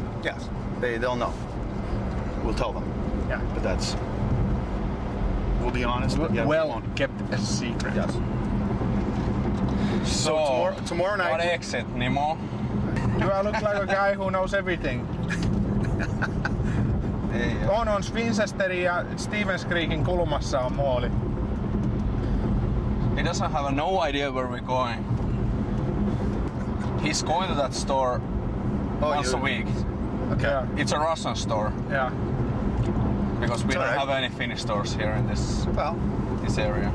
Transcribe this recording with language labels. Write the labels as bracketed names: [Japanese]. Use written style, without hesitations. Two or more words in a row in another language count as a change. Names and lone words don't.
[English] Yes, they'll know. We'll tell them. Yeah. But we'll be honest. But yeah, we Well won't. kept a secret. Yes. So tomorrow night. What exit, Nemo? Do I look like a guy who knows everything? [Finnish] On Winchesterin ja Stevens Creekin kulmassa on mooli. [English] He doesn't have no idea where we're going. He's going to that store once a week. Okay. Yeah. It's a Russian store, Yeah. because we It's don't alright. have any Finnish stores here in this Well, area.